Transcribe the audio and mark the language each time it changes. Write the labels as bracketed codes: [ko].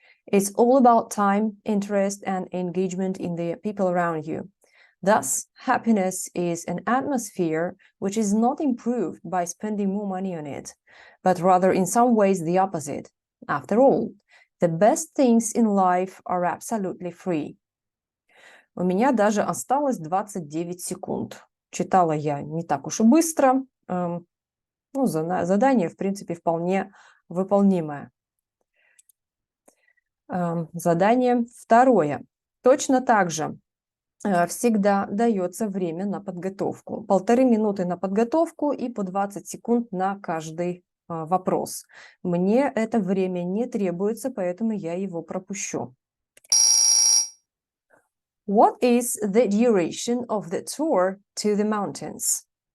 [en] It's all about time, interest, and engagement in the people around you. Thus, happiness is an atmosphere which is not improved by spending more money on it, but rather in some ways the opposite. After all, the best things in life are absolutely free. [ru] У меня даже осталось 29 секунд. Читала я не так уж и быстро. Задание, в принципе, вполне выполнимое. Задание второе. Точно так же всегда дается время на подготовку. 1,5 минуты на подготовку и по 20 секунд на каждый вопрос. Мне это время не требуется, поэтому я его пропущу. [en] What is the duration of the tour to the mountains?